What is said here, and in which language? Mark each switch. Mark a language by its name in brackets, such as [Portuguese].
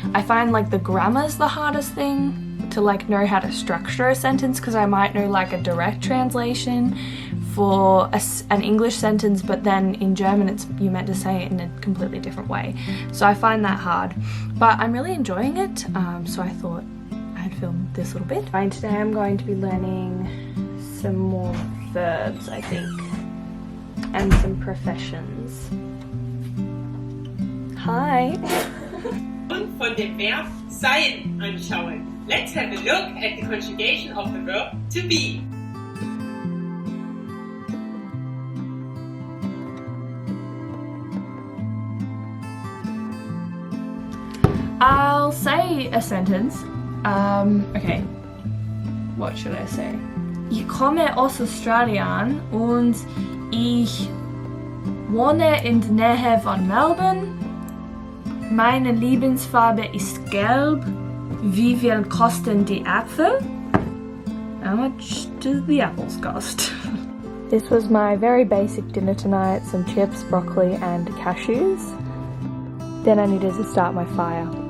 [English] I find like the grammar's the hardest thing to like know how to structure a sentence, because I might know like a direct translation for an English sentence, but then in German you meant to say it in a completely different way. So I find that hard, but I'm really enjoying it, so I thought I'd film this little bit. And today I'm going to be learning some more verbs, I think, and some professions. Hi! [German] Und von dem Verb sein anschauen. [English] Let's have a look at the conjugation of the verb to be. I'll say a sentence. Okay. What should I say? [German] Ich komme aus Australien und ich wohne in der Nähe von Melbourne. Meine Lieblingsfarbe ist gelb. Wie viel kosten die Äpfel? [English] How much do the apples cost? This was my very basic dinner tonight, some chips, broccoli and cashews. Then I needed to start my fire.